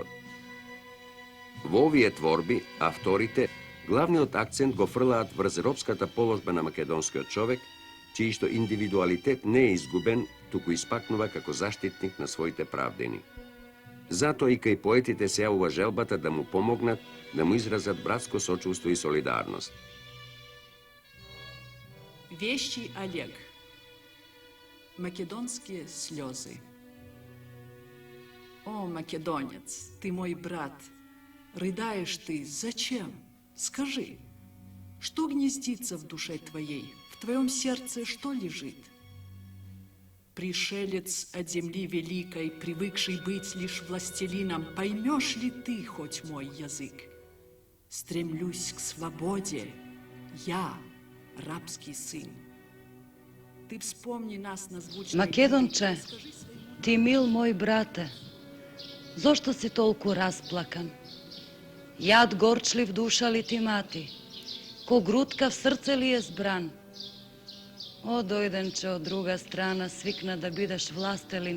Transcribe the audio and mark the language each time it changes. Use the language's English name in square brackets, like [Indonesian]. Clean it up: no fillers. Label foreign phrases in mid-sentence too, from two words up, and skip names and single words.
[Macedonian] Во овие творби, авторите главниот акцент го фрлаат врз робската положба на македонскиот човек, чиј што индивидуалитет не е изгубен, туку испакнува како заштитник на своите правдени. Затоа и кај поетите се јавува желбата да му помогнат, да му изразат братско сочувство и солидарност. [Russian] Вещи Олег. Македонские слезы. О, македонец, ты мой брат, рыдаешь ты, зачем? Скажи, что гнездится в душе твоей, в твоем сердце что лежит? Пришелец от земли великой, привыкший быть лишь властелином, поймешь ли ты хоть мой язык? Стремлюсь к свободе, я, рабский сын. Ты вспомни нас на звучной... [Macedonian] Македонче, ти мил мој брате, зашто си толико расплакан? Јад горчлив душа ли ти мати? Ко грутка в срце ли је збран? О, дојденче од друга страна, свикна да бидеш властелин.